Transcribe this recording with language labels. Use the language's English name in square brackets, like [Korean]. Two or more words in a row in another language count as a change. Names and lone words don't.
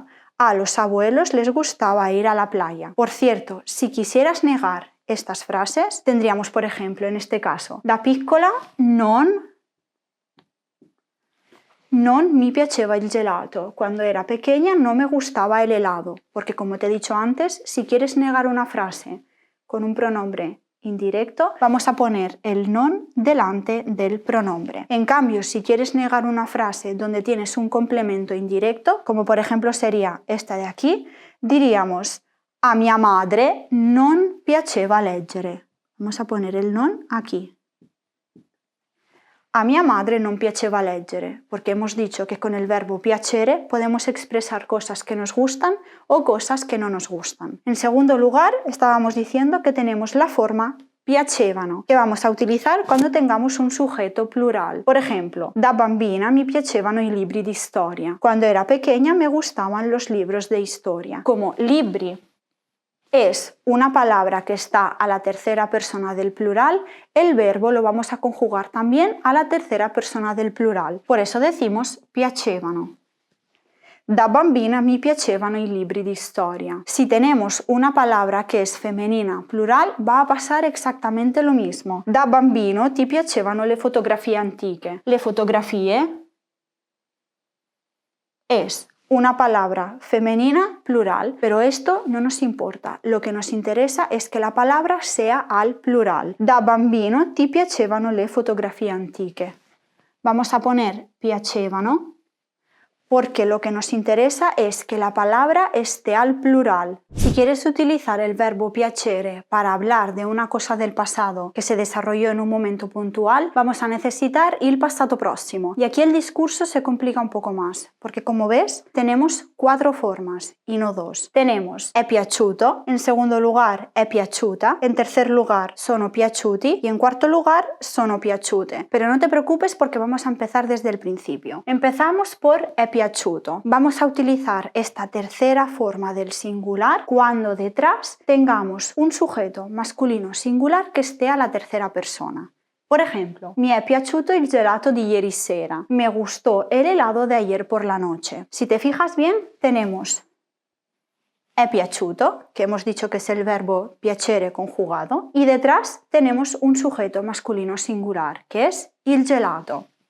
[Spanish] A los abuelos les gustaba ir a la playa. Por cierto, si quisieras negar estas frases, tendríamos, por ejemplo, en este caso, [Italian] da piccola non mi piaceva il gelato. [Spanish] Cuando era pequeña no me gustaba el helado, porque como te he dicho antes, si quieres negar una frase con un pronombre indirecto, vamos a poner el non delante del pronombre. En cambio, si quieres negar una frase donde tienes un complemento indirecto, como por ejemplo sería esta de aquí, diríamos [Italian] a mia madre non piaceva leggere. [Spanish] Vamos a poner el non aquí. [Italian] A mia madre non piaceva leggere, [Spanish] porque hemos dicho que con el verbo piacere podemos expresar cosas que nos gustan o cosas que no nos gustan. En segundo lugar, estábamos diciendo que tenemos la forma piacevano, que vamos a utilizar cuando tengamos un sujeto plural. Por ejemplo, [Italian] da bambina mi piacevano i libri di storia. [Spanish] Cuando era pequeña me gustaban los libros de historia. Como libri es una palabra que está a la tercera persona del plural, el verbo lo vamos a conjugar también a la tercera persona del plural. Por eso decimos piacevano. [Italian] Da bambina mi piacevano i libri di storia. [Spanish] Si tenemos una palabra que es femenina plural, va a pasar exactamente lo mismo. [Italian] Da bambino ti piacevano le fotografie antiche. Le fotografie [Spanish] es una palabra femenina plural, pero esto no nos importa. Lo que nos interesa es que la palabra sea al plural. [Italian] Da bambino ti piacevano le fotografie antiche. [Spanish] Vamos a poner piacevano porque lo que nos interesa es que la palabra esté al plural. Si quieres utilizar el verbo piacere para hablar de una cosa del pasado que se desarrolló en un momento puntual, vamos a necesitar [Italian] il passato próximo. [Spanish] Y aquí el discurso se complica un poco más, porque como ves, tenemos 4 formas y no 2. [Italian] Tenemos è piaciuto, [Spanish] en segundo lugar [Italian] è piaciuta, [Spanish] en tercer lugar [Italian] sono piaciuti [Spanish] y en cuarto lugar [Italian] sono piaciute. [Spanish] Pero no te preocupes porque vamos a empezar desde el principio. Empezamos por [Italian] è piaciuto. [Spanish] Vamos a utilizar esta tercera forma del singular cuando detrás tengamos un sujeto masculino singular que esté a la tercera persona. Por ejemplo, [Italian] mi è piaciuto il gelato di ieri sera. [Spanish] Me gustó el helado de ayer por la noche. Si te fijas bien, tenemos [Italian] è piaciuto, [Spanish] que hemos dicho que es el verbo piacere conjugado, y detrás tenemos un sujeto masculino singular, que es [Italian] il gelato.